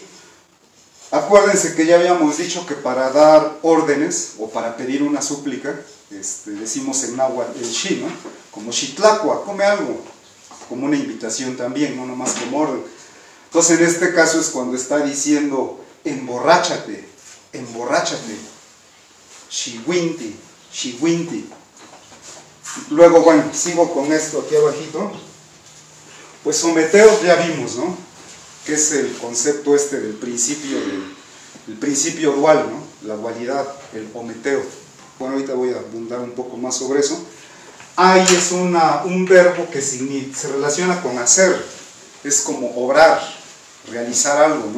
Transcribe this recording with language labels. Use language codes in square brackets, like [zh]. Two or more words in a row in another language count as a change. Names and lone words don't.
[es] Acuérdense que ya habíamos dicho que para dar órdenes o para pedir una súplica, decimos en náhuatl el shi, ¿no? Como shitlacua, come algo, como una invitación también, no nomás como orden. Entonces en este caso es cuando está diciendo emborráchate, emborráchate, [nah] shiwinti, shiwinti. [es] Luego, bueno, sigo con esto aquí abajito. Pues someteos ya vimos, ¿no? Que es el concepto del principio dual, ¿no? La dualidad, el ometeo. Bueno, ahorita voy a abundar un poco más sobre eso. Hay es un verbo que se relaciona con hacer, es como obrar, realizar algo, ¿no?